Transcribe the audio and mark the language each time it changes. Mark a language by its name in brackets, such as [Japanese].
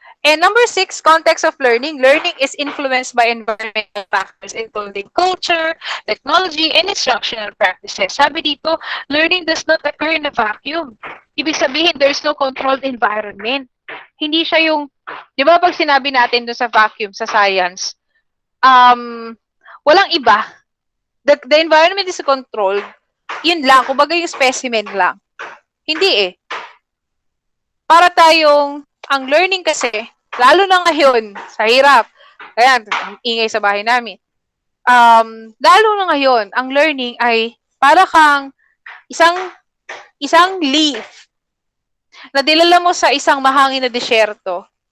[English] And number 6, context of learning. Learning is influenced by environmental factors including culture, technology, and instructional practices. [Filipino] Sabi dito, [English] learning does not occur in a vacuum. [Filipino] Ibig sabihin, [English] there's no controlled environment. [Filipino] Hindi siya yung, di ba pag sinabi natin doon sa vacuum, sa science, walang iba. [English] The environment is controlled. [Filipino] Yun lang, kumbaga yung specimen lang. Hindi eh. Para tayong, ang learning kasi, lalo na ngayon, sa hirap. Ayan, ang ingay sa bahay namin. Lalo na ngayon, ang learning ay para kang isang leaf na dilala mo sa isang mahangin na disyerto.